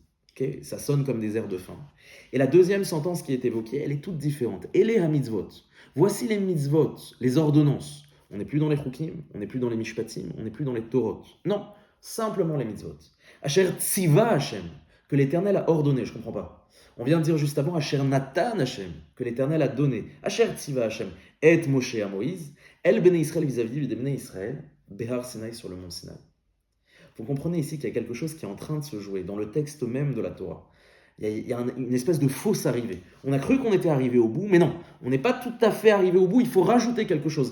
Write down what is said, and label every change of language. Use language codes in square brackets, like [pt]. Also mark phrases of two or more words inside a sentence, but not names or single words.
[fr] Okay, ça sonne comme des airs de fin. Et la deuxième sentence qui est évoquée, elle est toute différente. Et les mitzvot. Voici les mitzvot, les ordonnances. On n'est plus dans les chukim, on n'est plus dans les mishpatim, on n'est plus dans les torot. Non, simplement les mitzvot. [he] אשר ציווה השם, [fr] que l'Éternel a ordonné, je ne comprends pas. On vient de dire juste avant, [he] אשר נתן השם, [fr] que l'Éternel a donné. [he] אשר ציווה השם, [fr] et Moshe à Moïse, [he] אל בני ישראל [fr] vis-à-vis des Bnei Israël, [he] בהר סיני [fr] sur le mont Sinaï. Vous comprenez ici qu'il y a quelque chose qui est en train de se jouer dans le texte même de la Torah. Il y a une espèce de fausse arrivée. On a cru qu'on était arrivé au bout, mais non, on n'est pas tout à fait arrivé au bout, il faut rajouter quelque chose.